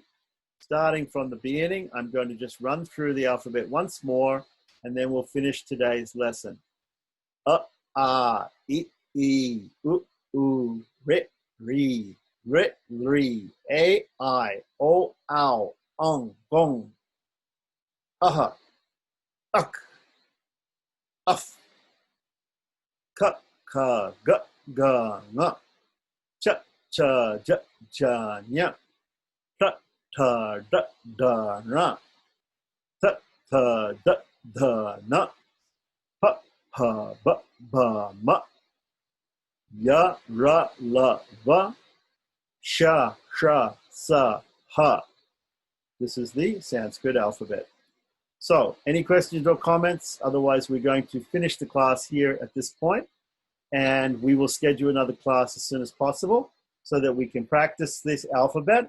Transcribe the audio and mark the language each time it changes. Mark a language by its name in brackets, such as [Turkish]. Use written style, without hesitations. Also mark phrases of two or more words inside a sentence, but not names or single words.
[English] Starting from the beginning, I'm going to just run through the alphabet once more, and then we'll finish today's lesson. [Sanskrit] अ, इ, उ, ऋ, ॠ, अ, इ, ओ, ow, gong, aha, uk, uff, क, ग, ङ, च, ज, ञ, ट, ड, ण, त, द, न, प, ब, म, य, र, ल, व, श, स, ह. [English] This is the Sanskrit alphabet. So, any questions or comments? Otherwise, we're going to finish the class here at this point, and we will schedule another class as soon as possible so that we can practice this alphabet.